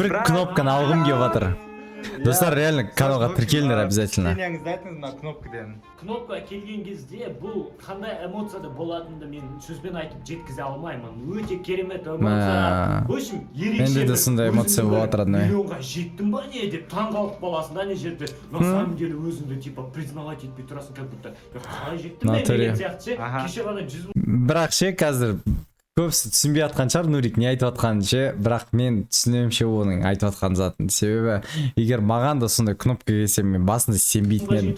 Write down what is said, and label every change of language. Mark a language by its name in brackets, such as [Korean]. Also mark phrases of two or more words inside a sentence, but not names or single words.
[Kazakh] Бір кнопканы алғым келіп жатыр. Достар, реально каналға тіркеліңдер обязательно. Мнениеңізді айтыңыз мына кнопкадан. Кнопка келген кезде бұл қандай эмоцияда болатынды мен сөзбен айтып жеткізе алмаймын. Өте керемет эмоция. [Russian] В общем, [Kazakh] ерекше. Менде де сондай эмоция болып жатыр. Миллионға жеттім ба не деп таңғалып қаласың да не жерде. [Russian] На самом деле [Kazakh] өзіңді [Russian] типа признавать [Kazakh] етпей тұрасың, [Russian] как будто [Kazakh] қалай жеттім мен деген сияқты ше. Кеше ғана 100 000. Бірақ ше қазір көбісі түсінбей жатқан шығар Нурик не айтып жатқанын ше, бірақ мен түсінемін ше оның айтып жатқан затын. Себебі егер маған да сондай кнопка келсе мен басында сенбейтін едім.